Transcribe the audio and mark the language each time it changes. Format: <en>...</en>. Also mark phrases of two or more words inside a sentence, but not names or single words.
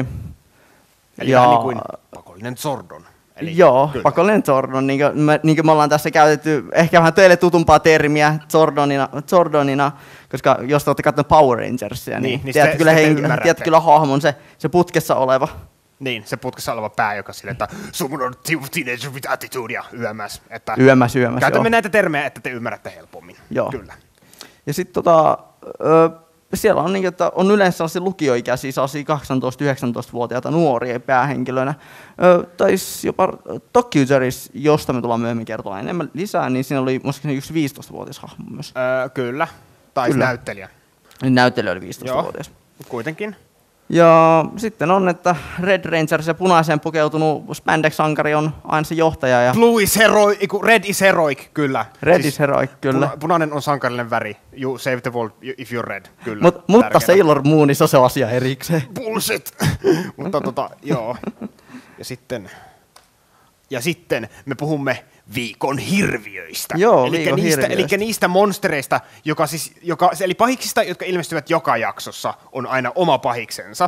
<fi>Eli vähän niin kuin pakollinen Zordon. Eli joo, kyllä. Pakollinen Zordon, niin kuin me ollaan tässä käytetty ehkä vähän teille tutumpaa termiä Zordonina, koska jos te olette katsoneet Power Rangersia, niin tiedätte kyllä hahmon se putkessa oleva. Niin, se putkessa oleva pää, joka sille, että summon on</fi> <en>teenager with attitude</en> <fi>ja yömäs. Yömäs, käytämme näitä termejä, että te ymmärrätte helpommin. Joo. Kyllä. Ja sitten siellä on, että on yleensä sellaisia lukioikäisiä, 18-19-vuotiaita nuoria päähenkilöinä. Tai jopa Tokkyugeris, josta me tullaan myöhemmin kertomaan enemmän lisää, niin siinä oli muistaakseni yksi 15-vuotias hahmo myös. Kyllä, tai näyttelijä. Näyttelijä oli 15-vuotias. Joo, kuitenkin. Ja sitten on, että Red Rangers ja punaiseen pukeutunut spandex-sankari on aina se johtaja. Ja</fi> <en>Red is heroic, kyllä. Red is heroic,</en> <fi>kyllä. Punainen on sankarillinen väri.</fi> <en>You save the world if you're red,</en> <fi>kyllä. Mutta Sailor Moonissa se on asia erikseen. Bullshit! Mutta joo. Ja sitten Ja sitten me puhumme viikon hirviöistä. Joo, Eli niistä monstereista, eli pahiksista, jotka ilmestyvät joka jaksossa, on aina oma pahiksensa.</fi>